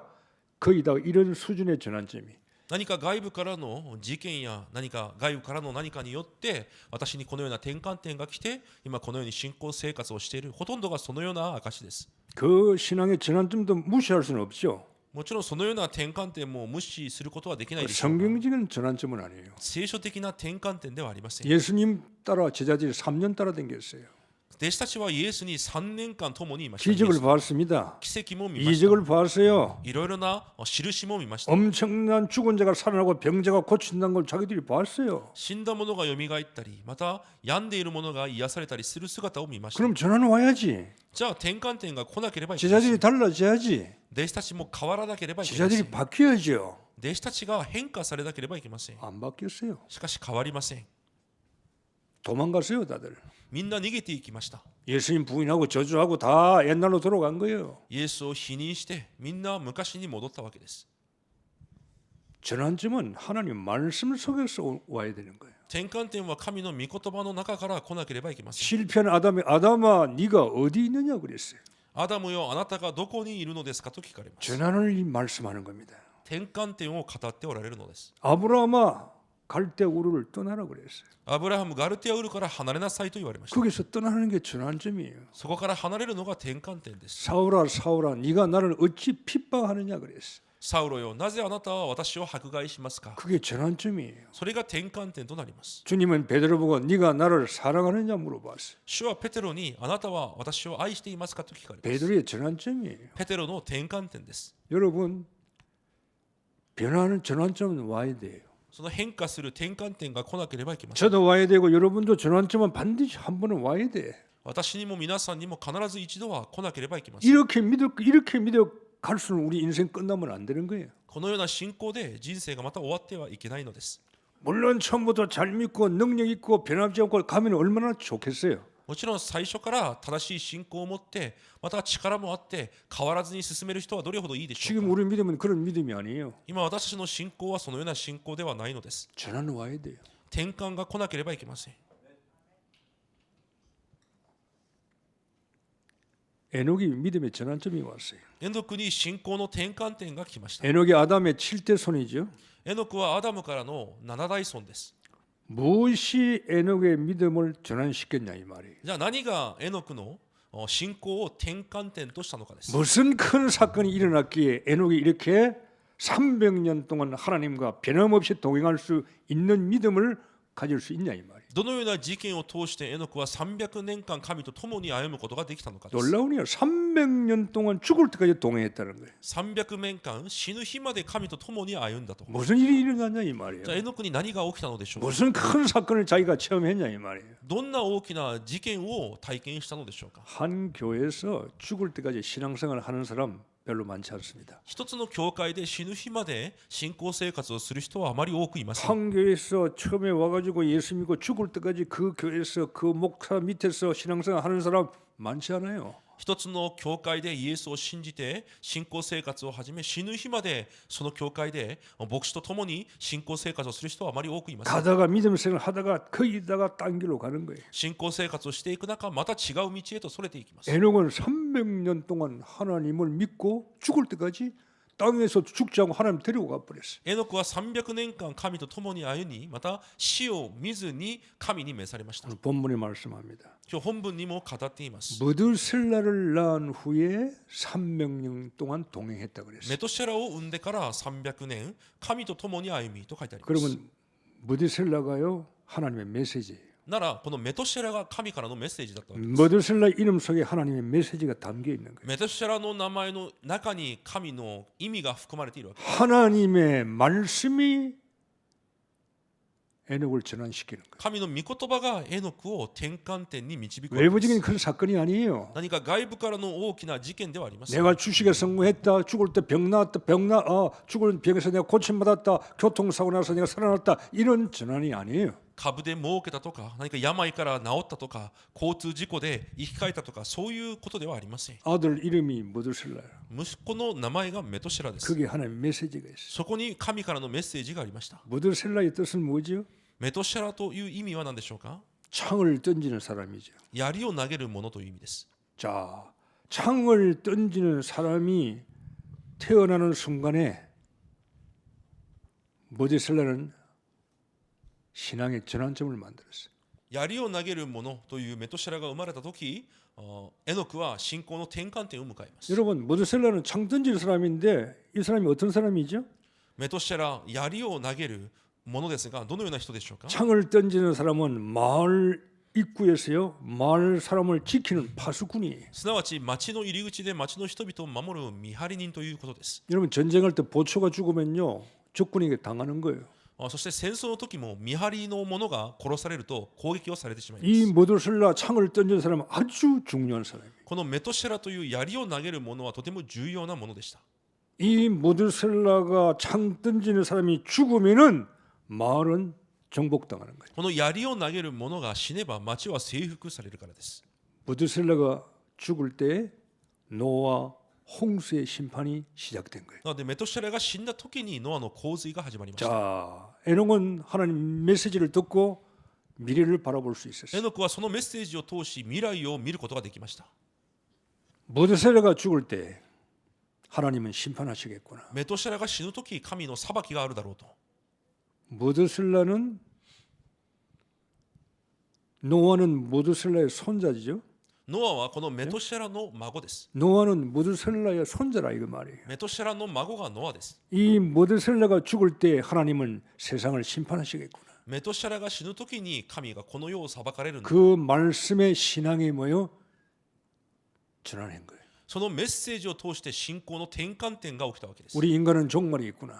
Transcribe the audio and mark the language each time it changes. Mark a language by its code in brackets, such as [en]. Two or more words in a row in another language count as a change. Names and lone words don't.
[ko] 거의 다 이런 수준의 전환점이. [ja] 何か外部からの事件や何か外部からの何かによって私にこのような転換点が来て今このように信仰生活をしている。ほとんどがそのような証です。 [ko] 그 신앙의 전환점도 무시할 수는 없죠. [ja] もちろんそのような転換点も無視することはできないでしょうが [ko] 성경적인 전환점은 아니에요. [ja] 聖書的な転換点ではありません。 [ko] 예수님 따라 제자들이 3년 따라 댕겼어요. [ja] 弟子たちはイエスに3年間共にいました。 [ko] 기적을 봤습니다. [ja] 奇跡も見ました。 [ko] 이적을 봤어요. [ja] いろいろな印も見ました。 [ko] 엄청난 죽은 자가 살아나고 병자가 고친다는 걸 자기들이 봤어요. [ja] 死んだ者が蘇ったり、また病んでいる者が癒されたりする姿を見ました。 [ko] 그럼 전환 와야지. [ja] じゃあ転換点が来なければいけません。 [ko] 제자들이 달라져야지. [ja] 弟子たちも変わらなければいけません。 [ko] 제자들이 바뀌어야죠. [ja] 弟子たちが変化されなければいけません。 [ko] 안 바뀌었어요. [ja] しかし変わりません。 [ko] 도망갔어요, 다들. [ja] みんな逃げていきました。 [ko] 예수님 부인하고 저주하고 다 옛날로 돌아간 거예요. [ja] イエスを否認してみんな昔に戻ったわけです。 [ko] 전환점은 하나님 말씀 속에서 와야 되는 거예요. [ja] 転換点は神の御言葉の中から来なければいけません。 [ko] 실패한 아담아 네가 어디 있느냐 그랬어요. [ja] アダムよあなたがどこにいるのですかと聞かれます。 [ko] 전환을 말씀하는 겁니다. [ja] 転換点を語っておられるのです。 [ko] 아브라함아 갈대 우르를 떠나라 그랬어요. [ja] アブラハムガルテアウルから離れなさいと言われました。 [ko] 거기서 떠나는 게 전환점이에요. [ja] そこから離れるのが転換点です。 [ko] 사울아 사울아 네가 나를 어찌 핍박하느냐 그랬어요. [ja] サウロよ、なぜあなたは私を迫害しますか。 [ko] 그게 전환점이에요. [ja] それが転換点となります。 [ko] 주님은 베드로 보고 네가 나를 사랑하느냐 물어봤어요. [ja] 主はペテロにあなたは私を愛していますかと聞かれます。 [ko] 베드로의 전환점이에요. [ja] ペテロの転換点です。 [ko] 여러분 변화하는 전환점은 와야 돼요. [ja] その変化する転換点が来なければいけません。 [ko] 저도 와야 되고 여러분도 전환점은 반드시 한 번은 와야 돼. [ja] 私にも皆さんにも必ず一度は来なければいけません。 [ko] 이렇게 믿어 갈수록 우리 인생 끝나면 안 되는 거예요. [ja] このような信仰で人生がまた終わってはいけないのです。 [ko] 물론 처음부터 잘 믿고 능력 있고 변함지 않고 가면 얼마나 좋겠어요. [ja] もちろん最初から正しい信仰を持ってまた力もあって変わらずに進める人はどれほどいいでしょう [ko] 지금 [ja] か。 [ko] 우리 믿음은 그런 믿음이 아니에요. [ja] 今私たちの信仰はそのような信仰ではないのです。 [ko] 전환 와야 돼요. [ja] 転換が来なければいけません。 [ko] 에녹이 믿음의 전환점이 왔어요. [ja] エノクに信仰の転換点が来ました。 [ko] 에녹이 아담의 7대 손이죠. [ja] エノクはアダムからの7代孫です。 [ko] 무엇이 에녹의 믿음을 전환시켰냐 이 말이에요. [ja] じゃあ何がエノクの信仰を転換点としたのかです。 [ko] 무슨 큰 사건이 일어났기에 에녹이 이렇게 300년 동안 하나님과 변함없이 동행할 수 있는 믿음을 가질 수 있냐 이 말이에요. [ja] どのような事件を通してエノクは300年間神と共に歩むことができたのかです。 [ko] 놀라우니요. 300년 동안 죽을 때까지 동행했다는 거예요. [ja] 300 年間死ぬ日まで神と共に歩んだと。 [ko] 무슨 일이 일어났냐 이 말이에요. [ja] じゃあエノクに何が起きたのでしょうか。 [ko] 무슨 큰 사건을 자기가 체험했냐 이 말이에요. [ja] どんな大きな事件を体験したのでしょうか。 [ko] 한 교회에서 죽을 때까지 신앙생활을 하는 사람 별로 많지 않습니다. [ja] 一つの教会で死ぬ日まで信仰生活をする人はあまり多くいません。 [ko] 한 교회에서 처음에 와가지고 예수 믿고 죽을 때까지 그 교회에서 그 목사 밑에서 신앙생활 하는 사람 많지 않아요. [ja] 一つの教会でイエスを信じて信仰生活を始め死ぬ日までその教会で牧師と共に信仰生活をする人はあまり多くいません。 [ko] 가다가 믿음 생활 하다가 거기다가 딴 길로 가는 거예요. [ja] 信仰生活をしていく中また違う道へとそれていきます。 [ko] 에녹은 300년 동안 하나님을 믿고 죽을 때까지 땅에서 죽지 않고 하나님 데리고 가버렸어요. [ja] エノクは300年間神と共に歩みまた死を見ずに神に召されました。 [ko] 오늘 본문에 말씀합니다. [ja] 今日本文にも語っています。 [ko] 무드셀라를 낳은 후에 300년 동안 동행했다 그랬어요. [ja] メトシェラを産んでから300年神と共に歩みと書いてあります。 [ko] 그러면 무드셀라가요 하나님의 메시지예요. [ja] ならこのメトシェラが神からのメッセージだったわけです。 [ko] 무드셀라 이름 속에 하나님의 메시지가 담겨 있는 거예요. [ja] メトシェラの名前の中に神の意味が含まれているわけです。 [ko] 하나님의 말씀이 에녹을 전환시키는 거예요. [ja] 神の御言葉がエノクを転換点に導くわけで [ko] 외부적인 [ja] す。 [ko] 큰 사건이 아니에요. [ja] 何か外部からの大きな事件ではありません。 [ko] 내가 주식에 성공했다, 죽을 때 병 나왔다, 죽을 병에서 내가 고침받았다, 교통사고 나서 내가 살아났다, 이런 전환이 아니에요. [ja] 株で儲けたとか何か病から治ったとか交通事故で生き返ったとかそういうことではありません。 [ko] 아들 이름이 무드셀라예요. [ja] 息子の名前がメトシェラです。 [ko] 그게 하나님의 메시지가 있어요. [ja] そこに神からのメッセージがありました。 [ko] 무드셀라의 뜻은 뭐죠? [ja] メトシェラという意味は何でしょうか。 [ko] 창을 던지는 사람이죠. [ja] 槍を投げるものという意味です。 [ko] 자, 창을 던지는 사람이 태어나는 순간에 무드셀라는 신앙의 전환점을 만들었어요. [ja] 槍を投げるものというメトシェラが生まれた時エノクは信仰の転換点を迎えます。 [ko] 여러분, 무드셀라는 창 던지는 사람인데 이 사람이 어떤 사람이죠? [ja] メトシェラ槍を投げるものですがどのような人でしょうか。 [ko] 창을 던지는 사람은 마을 입구에서요 마을 사람을 지키는 파수꾼이에요. [ja] すなわち町の入り口で町の人々を守る見張り人ということです。 [ko] 여러분 전쟁할 때 보초가 죽으면요 적군에게 당하는 거예요. [ja] そして戦争の時も見張りの者が殺されると攻撃をされてしまいま [ko] 이 [ja] す。 [ko] 무드셀라 창을 던지는 사람은 아주 중요한 사람이에요. [ja] このメトシェラという槍を投げる者はとても重要なものでした。 [ko] 이 무드셀라가 창 던지는 사람이 죽으면은 마을은 정복당하는 거예요. [ja] この槍を投げる者が死ねば町は征服されるからです。 [ko] 무드셀라가 죽을 때 노아 홍수의 심판이 시작된 거예요. [ja] なのでメトシェラが死んだ時にノアの洪水が始まりました。 [ko] 자, 에녹은 하나님 메시지를 듣고 미래를 바라볼 수 [ja] エ [ko] 있었어요. [ja] ノクはそのメッセージを通し未来を見ることができました。 [ko] 무드셀라가 죽을 때 하나님은 심판하시겠구나. [ja] メトシェラが死ぬ時神の裁きがあるだろうと。 [ko] 무드슬라는 노아는 무드슬라의 손자죠. [ja] ノアはこのメトシェラの孫です。 [ko] 노아는 무드슬라의 손자라 이거 말이에요. [ja] メトシェラの孫がノアです。 [ko] 이 무드슬라가 죽을 때 하나님은 세상을 심판하시겠구나. [ja] メトシェラが死ぬ時に神がこの世を裁かれるんだ。 [ko] 그 말씀의 신앙이 뭐요? 전환한 거예요. [ja] そのメッセージを通して信仰の転換点が起きたわけです。 [ko] 우리 인간은 종말이 있구나.